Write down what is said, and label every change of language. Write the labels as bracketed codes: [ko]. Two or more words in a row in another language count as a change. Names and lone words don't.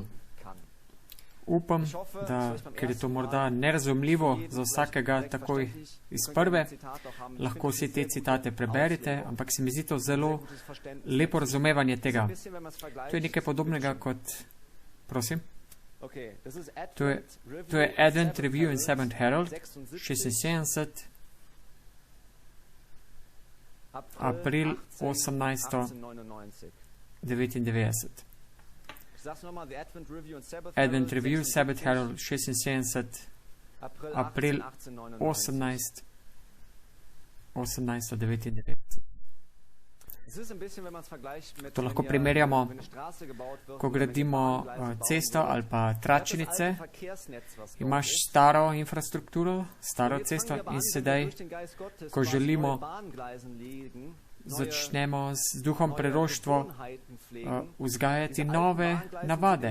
[sl] Upam, da, ker je to morda nerazumljivo za vsakega takoj iz prve, lahko si te citate preberite, ampak se mi zdi to zelo lepo razumevanje tega. To je nekaj podobnega kot, prosim, to je Advent Review in Seventh Herald, 76. april 1899. Advent Review, Sabbath Herald, 76. april 1899. To lahko primerjamo, ko gradimo cesto ali pa tračnice, imaš staro infrastrukturo, staro cesto in sedaj, ko želimo začnemo z duhom preroštva vzgajati nove navade.